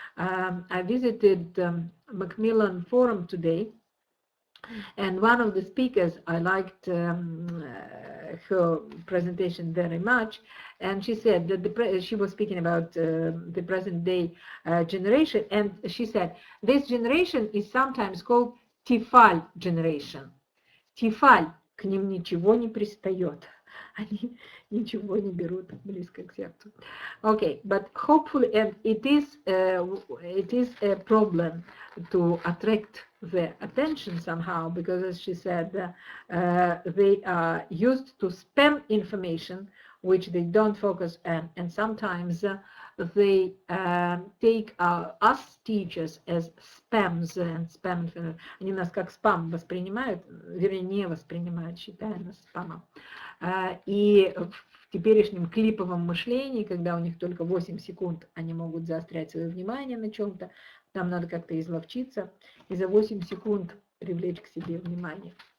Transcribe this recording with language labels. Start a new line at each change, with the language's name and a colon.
English: I visited Macmillan Forum today, and one of the speakers, I liked her presentation very much, and she said that she was speaking about the present day generation, and she said this generation is sometimes called Тефаль generation.
Russian: Тефаль, к ним ничего не пристает. Они ничего не берут близко к сердцу.
English: Okay, but hopefully, and it is a problem to attract their attention somehow, because as she said, they are used to spam information which they don't focus on, and sometimes they take us teachers as spams, and spam,
Russian: они нас как спам воспринимают, вернее не воспринимают, считая нас спамом. И в теперешнем клиповом мышлении, когда у них только 8 секунд, они могут заострять свое внимание на чем-то, нам надо как-то изловчиться и за 8 секунд привлечь к себе внимание.